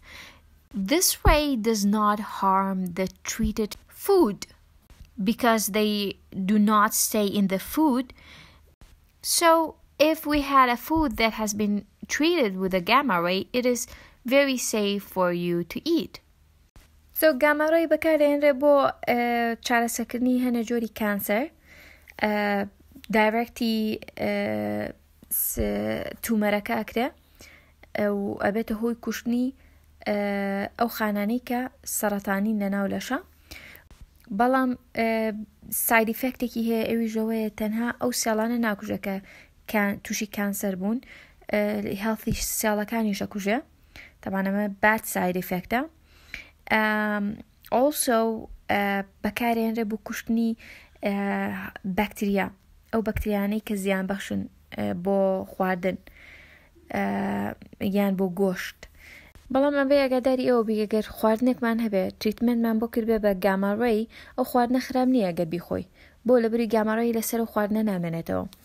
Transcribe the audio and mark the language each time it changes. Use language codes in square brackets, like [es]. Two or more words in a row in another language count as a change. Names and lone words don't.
[en] This ray does not harm the treated food because they do not stay in the food. So if we had a food that has been treated with a gamma ray, it is very safe for you to eat. So gamma ray [ckb] بەکارێنرێ بۆ چارەسەرکردنی هەنە جۆری کانسەر، دایرەکتی تومەرەکە ئەکرێ و ئەبێتە هۆی کوشتنی ئەو خانانەی کە سەرەتانین لەناو لەشە. بەڵام [en] side effectێکی [ckb] هەیە، ئەویش ئەوەیە تەنها ئەو سێڵانە ناکوژە کە تووشی کانسەر بوون، هێڵثی سێڵەکانیش ئەکوژێ. طبعا ئەمە [en] bad side effect [ckb] ە. Also بەکارێنرێ بۆ کوشتنی بەکتریا، ئەو بەکتریانەی کە زیان بەخشن بۆ خواردن یان بۆ گۆشت. بەڵام ئەبێ ئەگاداری ئەوە بی ئەگەر خواردنێکمان هەبێت تریتمنتمان بۆ کردبێ بە [en] gamma ray, [ckb] ئەو خواردنە خراپ نییە ئەگەر بیخۆی، بۆ لەبەری [en] gamma ray [ckb] لەسەر خواردنە نامێنێتەوە.